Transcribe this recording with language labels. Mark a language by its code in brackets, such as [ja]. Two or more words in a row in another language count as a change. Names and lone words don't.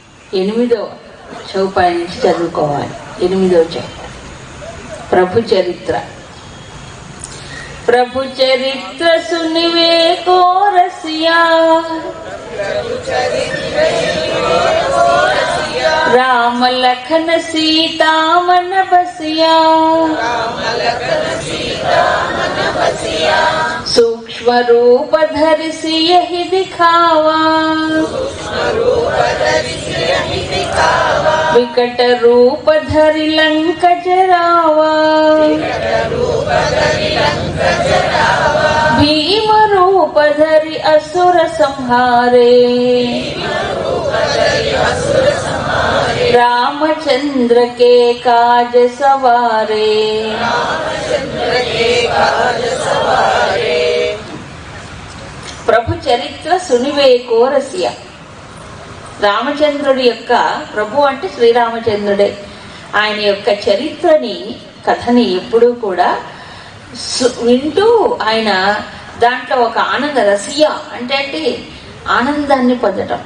[te] 8వ చౌపాయి నుంచి చదువుకోవాలి. 8వ చౌపాయి ప్రభు చరిత్ర. [awa] प्रभु चरित्र सुनिबे को रसिया, राम लखन सीता मन बसिया, सूक्ष्म रूप धरि सियहि दिखावा, विकट रूप धरि लंक जरावा, भीम रूप धरि असुर संहारे, रामचंद्र के काज सवारे. प्रभु चरित्र सुनिबे को रसिया. [te] రామచంద్రుడి యొక్క, ప్రభు అంటే శ్రీరామచంద్రుడే, ఆయన యొక్క చరిత్రని, కథని ఎప్పుడూ కూడా వింటూ ఆయన దాంట్లో ఒక ఆనంద రసియ అంటే ఆనందాన్ని పొందటం.